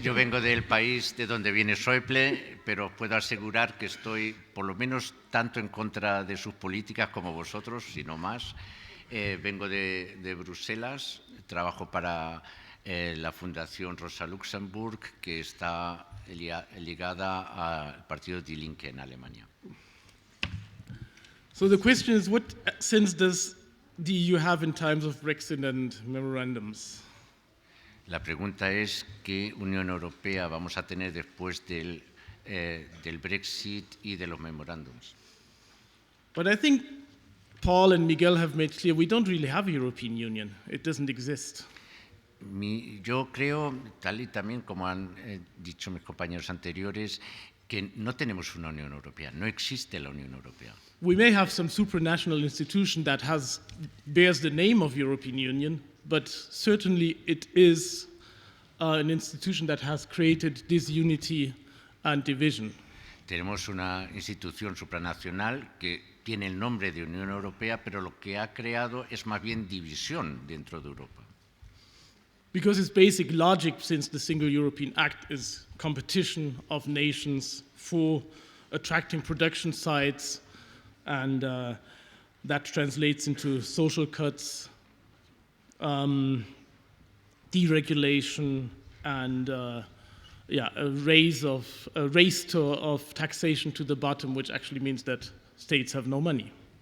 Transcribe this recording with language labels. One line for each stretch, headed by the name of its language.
Spanish: Yo vengo del país de donde viene Schäuble, pero puedo asegurar que estoy por lo menos tanto en contra de sus políticas como vosotros, si no más. Vengo de Bruselas, trabajo para la Fundación Rosa Luxemburg, que está ligada al partido Die Linke en Alemania.
English: So the question is, what sense does the EU have in times of Brexit and memorandums?
Spanish: La pregunta es qué Unión Europea vamos a tener después del Brexit y de los memorándums.
English: But I think Paul and Miguel have made clear we don't really have a European Union. It doesn't exist.
Spanish: Yo creo, tal y también como han dicho mis compañeros anteriores, que no tenemos una Unión Europea, no existe la Unión Europea.
English: We may have some supranational institution that bears the name of European Union, but certainly it is an institution that has created disunity and division.
Spanish: Tenemos una institución supranacional que tiene el nombre de Unión Europea, pero lo que ha creado es más bien división dentro de Europa.
English: Because its basic logic since the Single European Act is competition of nations for attracting production sites and that translates into social cuts, deregulation, and a race of taxation to the bottom, which actually means that states have no money.